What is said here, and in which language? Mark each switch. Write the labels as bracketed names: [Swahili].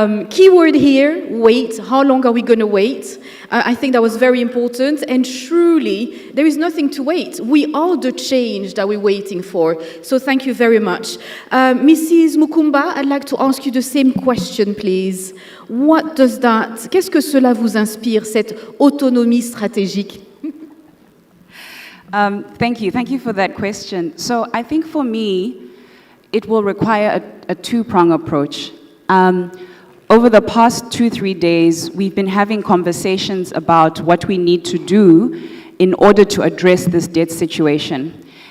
[English] Keyword here, wait. How long are we going to wait? I think that was very important. And truly, there is nothing to wait. We are the change that we're waiting for. So thank you very much. Mrs. Mukumba, I'd like to ask you the same question, please. [French] Qu'est-ce que cela vous inspire, cette autonomie stratégique? [English] Thank you for that question. So I think for me, it will require a two-pronged approach. Over the past 2-3 days, we've been having conversations about what we need to do in order to address this debt situation.